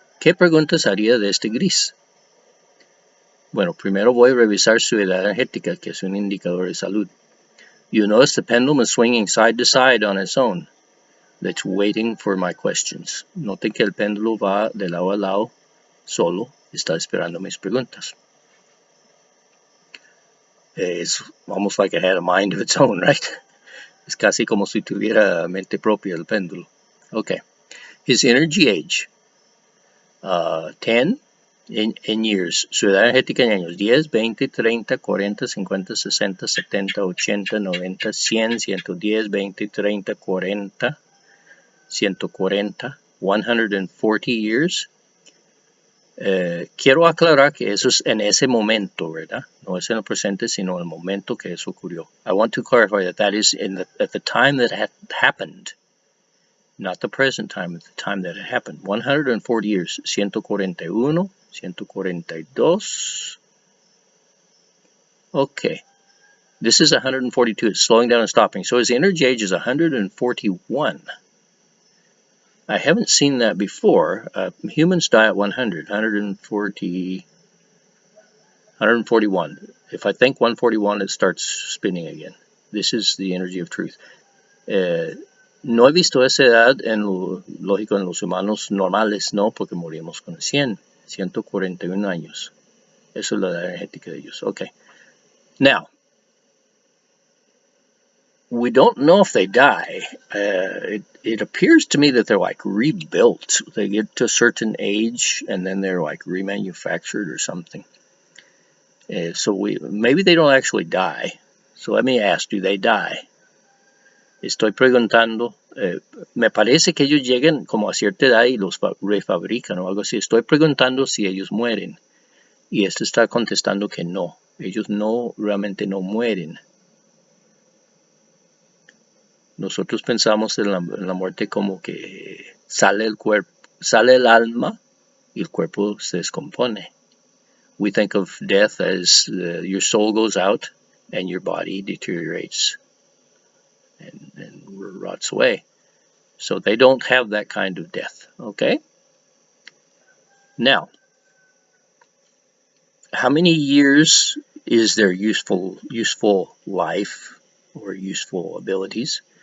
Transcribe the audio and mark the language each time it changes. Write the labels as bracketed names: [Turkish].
[Spanish] ¿Qué preguntas haría de este gris? Bueno, primero voy a revisar su edad energética, que es un indicador de salud. [English] You notice the pendulum is swinging side to side on its own. That's waiting for my questions. [Spanish] Noten que el péndulo va de lado a lado, solo, está esperando mis preguntas. [English] It's almost like it had a mind of its own, right? [Spanish] Es casi como si tuviera mente propia el péndulo. Okay. [English] His energy age. 10 in years. [Spanish] Su edad energética en años. [English] 10, 20, 30, 40, 50, 60, 70, 80, 90, 100, 110, 20, 30, 40, 140, 140 years. [Spanish] Quiero aclarar que eso es en ese momento, ¿verdad? No es en el presente, sino en el momento que eso ocurrió. [English] I want to clarify that is at the time that it happened, not the present time, at the time that it happened. 140 years, 141, 142. Okay. This is 142. It's slowing down and stopping. So his energy age is 141. I haven't seen that before. Humans die at 100, 141. If I think 141, it starts spinning again. This is the energy of truth. [Spanish] No he visto esa edad lógico, en los humanos normales, no, porque morimos con 141 años. Eso es la edad energética de ellos. [English] Okay. Now, we don't know if they die. It appears to me that they're like rebuilt. They get to a certain age and then they're like remanufactured or something. So maybe they don't actually die. So let me ask, do they die? [Spanish] Estoy preguntando, me parece que ellos llegan como a cierta edad y los refabrican o algo así. Estoy preguntando si ellos mueren. Y este está contestando que no. Ellos realmente no mueren. Nosotros pensamos en la muerte como que sale el alma y el cuerpo se descompone. [English] We think of death as your soul goes out and your body deteriorates and rots away. So they don't have that kind of death, okay? Now, how many years is their useful life or useful abilities?